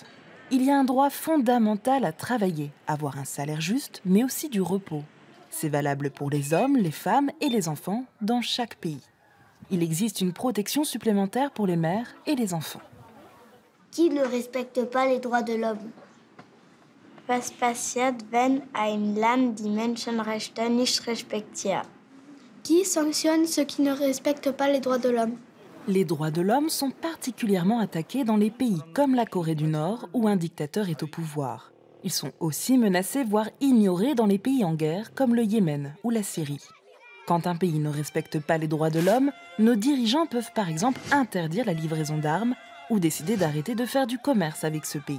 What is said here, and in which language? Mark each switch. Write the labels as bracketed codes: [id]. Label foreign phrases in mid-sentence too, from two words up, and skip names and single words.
[fr] Il y a un droit fondamental à travailler, avoir un salaire juste, mais aussi du repos. C'est valable pour les hommes, les femmes et les enfants dans chaque pays. Il existe une protection supplémentaire pour les mères et les enfants. Qui ne respecte pas les droits de l'homme? [de] Was passiert, wenn ein Land die Menschenrechte nicht respektiert? [fr] Qui sanctionne ceux qui ne respectent pas les droits de l'homme? Les droits de l'homme sont particulièrement attaqués dans les pays comme la Corée du Nord où un dictateur est au pouvoir. Ils sont aussi menacés, voire ignorés dans les pays en guerre comme le Yémen ou la Syrie. Quand un pays ne respecte pas les droits de l'homme, nos dirigeants peuvent par exemple interdire la livraison d'armes ou décider d'arrêter de faire du commerce avec ce pays.